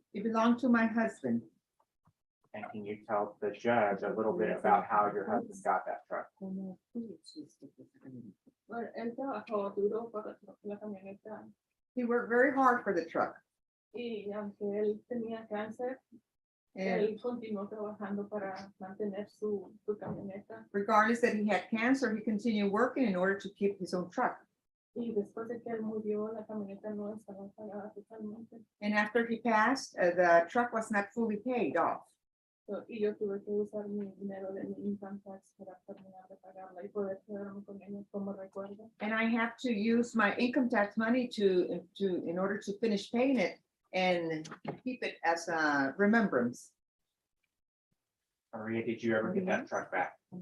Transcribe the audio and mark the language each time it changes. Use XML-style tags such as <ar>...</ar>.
<en>It belonged to my husband. And can you tell the judge a little bit about how your husband got that truck?</en> <es>Bueno, él trabajó duro para la camioneta</es> <en>He worked very hard for the truck.</en> <es>y aunque él tenía cáncer,</es> <en>And</en> <es>él continuó trabajando para mantener su camioneta.</es> <en>regardless that he had cancer, he continued working in order to keep his own truck.</en> <es>Y después de que él murió, la camioneta no estaba pagada totalmente.</es> <en>And after he passed, the truck was not fully paid off.</en> <es>Y yo tuve que usar mi dinero de mi income tax para terminar de pagarla y poder quedarme con ella como recuerdo.</es> <en>And I have to use my income tax money in order to finish paying it and keep it as a remembrance. Maria, did you ever get that truck back?</en>